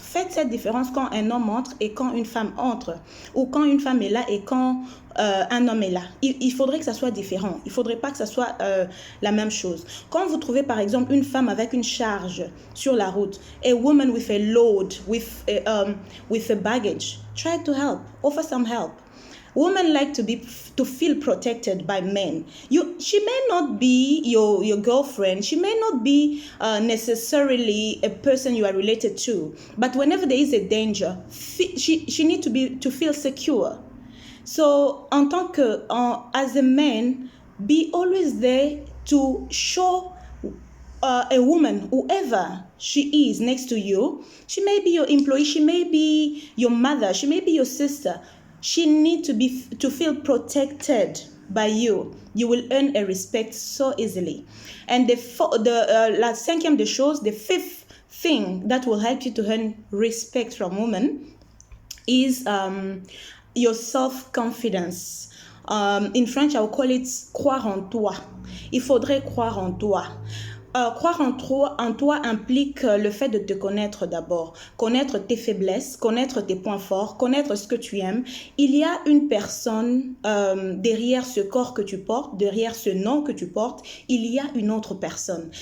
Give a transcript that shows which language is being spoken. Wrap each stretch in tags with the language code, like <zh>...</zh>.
<fr>Faites cette différence quand un homme entre et quand une femme entre, ou quand une femme est là et quand un homme est là. Il faudrait que ça soit différent. Il ne faudrait pas que ça soit la même chose. Quand vous trouvez par exemple une femme avec une charge sur la route,</fr> <en>a woman with a load, with a baggage, try to help, offer some help. Women like to feel protected by men. She may not be your girlfriend. She may not be necessarily a person you are related to. But whenever there is a danger, she needs to feel secure. So, as a man, be always there to show a woman, whoever she is next to you. She may be your employee. She may be your mother. She may be your sister. She needs to feel protected by you, you will earn a respect so easily. And</en> <fr>la cinquième des choses,</fr> <en>the fifth thing that will help you to earn respect from women is your self-confidence. In French, I will call it croire en toi.</en> <fr>Il faudrait croire en toi. Croire en toi implique le fait de te connaître d'abord, connaître tes faiblesses, connaître tes points forts, connaître ce que tu aimes. Il y a une personne derrière ce corps que tu portes, derrière ce nom que tu portes, il y a une autre personne.</fr>